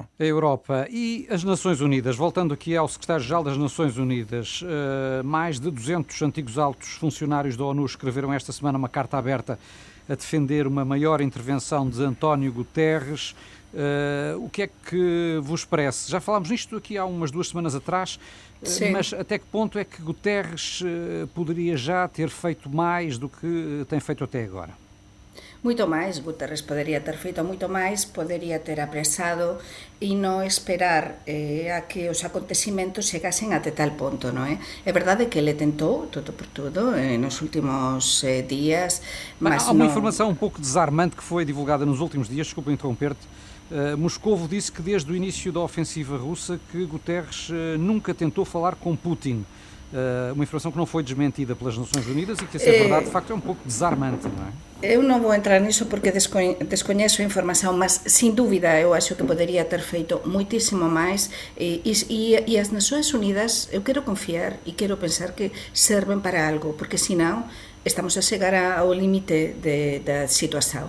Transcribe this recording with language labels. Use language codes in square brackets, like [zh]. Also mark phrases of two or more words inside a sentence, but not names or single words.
[pt] A Europa e as Nações Unidas, voltando aqui ao secretário-geral das Nações Unidas, mais de 200 antigos altos funcionários da ONU escreveram esta semana uma carta aberta a defender uma maior intervenção de António Guterres. O que é que vos parece? Já falámos nisto aqui há umas 2 semanas atrás, mas até que ponto é que Guterres poderia já ter feito mais do que tem feito até agora? [gl] Moito máis, Guterres podería ter feito moito máis, podería ter apresado e non esperar a que os acontecimentos chegasen até tal ponto, non é? [pt] É verdade que ele tentou, todo por tudo, nos últimos días, mas há uma [gl] non... [pt] informação um pouco desarmante que foi divulgada nos últimos dias, desculpa interromper-te. Moscovo disse que desde o início da ofensiva russa que Guterres nunca tentou falar com Putin. Uma informação que não foi desmentida pelas Nações Unidas e que, a ser verdade, de facto é um pouco desarmante, não é? [gl] Eu non vou entrar niso porque descoñezo a información, mas sin dúbida eu [pt] acho que [gl] podería ter feito moitísimo máis e as Nações Unidas, eu quero confiar e quero pensar que serven para algo, porque senón estamos a chegar ao límite da situación.